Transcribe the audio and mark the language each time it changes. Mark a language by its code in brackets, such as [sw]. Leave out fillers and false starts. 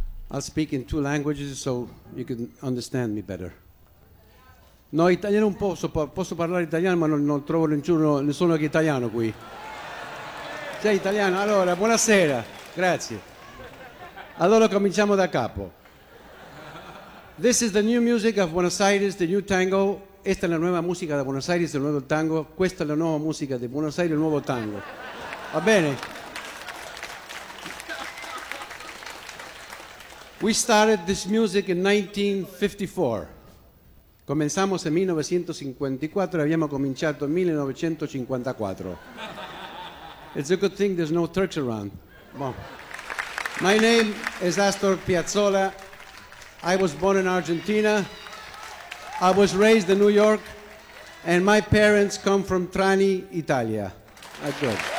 [en] I'll speak in two languages so you can understand me better. [it] No, italiano un po', posso parlare italiano, ma non trovo nessuno che italiano qui. Sei italiano? Allora, buonasera. Grazie. Allora cominciamo da capo. [en] This is the new music of Buenos Aires, the new tango. [es] Esta es la nueva música de Buenos Aires, el nuevo tango. Esta es la nueva música de Buenos Aires, el nuevo tango. [it] Va bene. [en] We started this music in 1954. [es] Comenzamos en 1954, habíamos cominciato en 1954. [en] It's a good thing there's no Turks around. Bon. My name is Astor Piazzolla. I was born in Argentina. I was raised in New York, and my parents come from Trani, Italia. That's good.